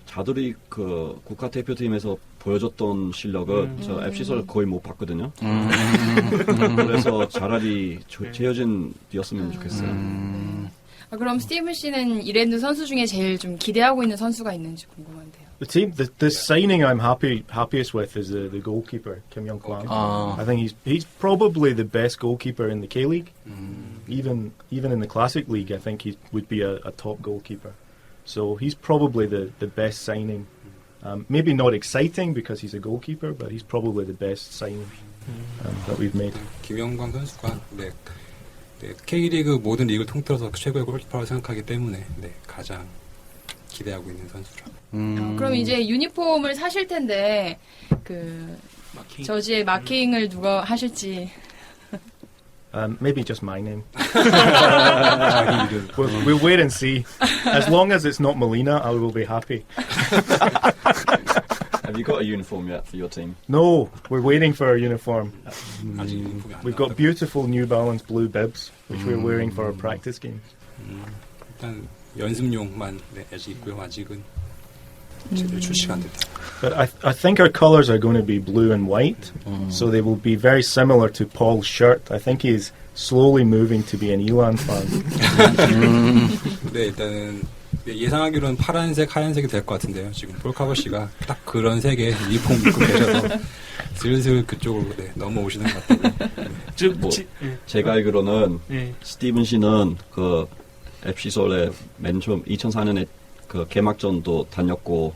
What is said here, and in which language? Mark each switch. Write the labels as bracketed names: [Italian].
[Korean] 자두리 그 국가대표팀에서 보여줬던 실력은 저 FC 서울 거의 못 봤거든요. 그래서 차라리 최효진 뛰었으면 좋겠어요. 그럼 스티븐 씨는 이랜드 선수 중에 제일 좀 기대하고 있는 선수가 있는지 궁금한데요. [English] The signing I'm happiest with is the goalkeeper Kim Young Kwang. I think he's probably the best goalkeeper in the K League. Even in the Classic League, I think he would be a top goalkeeper. So he's probably the best signing. Maybe not exciting because he's a goalkeeper, but he's probably the best signing that we've made. [Korean] 김영광 선수가 K리그 모든 리그를 통틀어서 최고의 골키퍼라고 생각하기 때문에 가장 기대하고 있는 선수라. 그럼 이제 유니폼을 사실 텐데 그 저지의 마킹을 누가 하실지. [English] Maybe just my name. We'll wait and see. As long as it's not Molina, I will be happy. Have you got a uniform yet for your team? No, we're waiting for our uniform. [Korean] 아직 유니폼이 안 [English] We've got beautiful New Balance blue bibs, which we're wearing for our practice games. [Korean] 일단 연습용만 아직 있고요. 아직은 제대로 출시가 안 됐다. [English] But I think our colours are going to be blue and white, so they will be very similar to Paul's shirt. I think he's slowly moving to be an Elan fan. [Korean] 네, 일단은 예상하기로는 파란색, 하얀색이 될 것 같은데요. 지금 폴카버 씨가 딱 그런 색의 유니폼 입고 계셔서 슬슬 그쪽으로 넘어오시는 것 같아요. 뭐 제가 알기로는 네. 스티븐 씨는 그 FC 서울에 맨 처음 2004년에 그 개막전도 다녔고